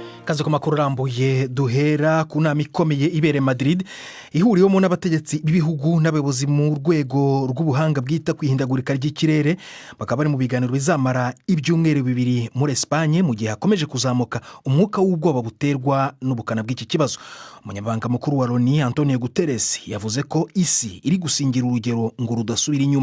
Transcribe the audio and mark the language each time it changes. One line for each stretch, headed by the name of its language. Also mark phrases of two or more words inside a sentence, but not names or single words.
Kinyarwanda: kazi ku makuru arambuye duhera ku nama ikomeye ibereye Madrid ihuriwemo n'abategetsi b'ibihugu n'abayobozi mu rwego rw'ubuhanga bwita ku ihindagurika ry'ikirere bakaba bari mu biganiro bizamara ibyumweru 2 muri Espagne mu gihe hakomeje kuzamuka umwuka w'ubwoba buterwa n'ubukana bw'iki kibazo. Umunyamabanga mukuru wa Loni Antonio Guterres yavuze ko isi iri gusingira urugero ngo rudasubira inyuma.